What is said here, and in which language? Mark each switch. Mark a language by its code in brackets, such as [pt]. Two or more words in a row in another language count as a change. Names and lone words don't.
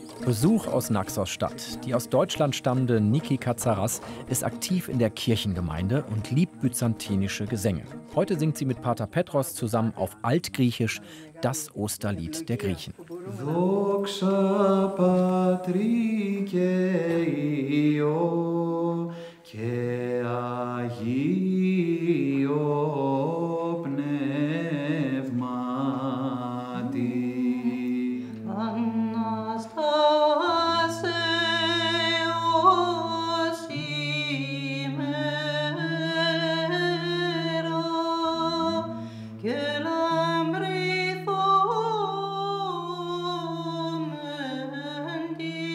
[de] Besuch aus Naxos-Stadt. Die aus Deutschland stammende Niki Katsaras ist aktiv in der Kirchengemeinde und liebt byzantinische Gesänge. Heute singt sie mit Pater Petros zusammen auf Altgriechisch das Osterlied der Griechen. [el] Δόξα Πατρί και Υιό και Αγίο Πνεύματι. Αναστάσεως ημέρα και λαμπρηθόμεν τη